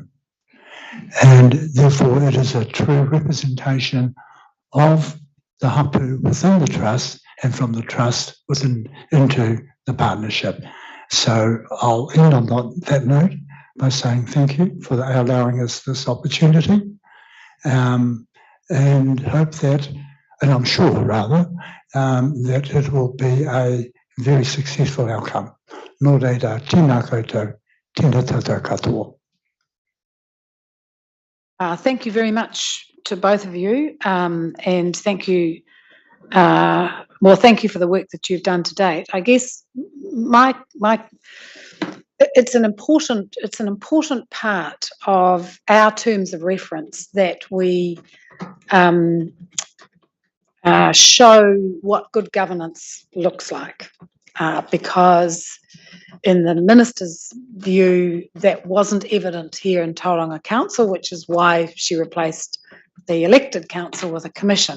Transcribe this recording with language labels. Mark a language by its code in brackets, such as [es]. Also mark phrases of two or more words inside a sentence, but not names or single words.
[en] And therefore it is a true representation of the hapu within the trust and from the trust into the partnership. So I'll end on that note by saying thank you for allowing us this opportunity, and hope that, and I'm sure rather, that it will be a very successful outcome. [mi] Nō reira, tēnā koutou, tēnā tātou katoa. [en] Thank you very much to both of you, and thank you. Thank you for the work that you've done to date. I guess it's an important part of our terms of reference that we show what good governance looks like, because in the minister's view, that wasn't evident here in Tauranga Council, which is why she replaced the elected council with a commission.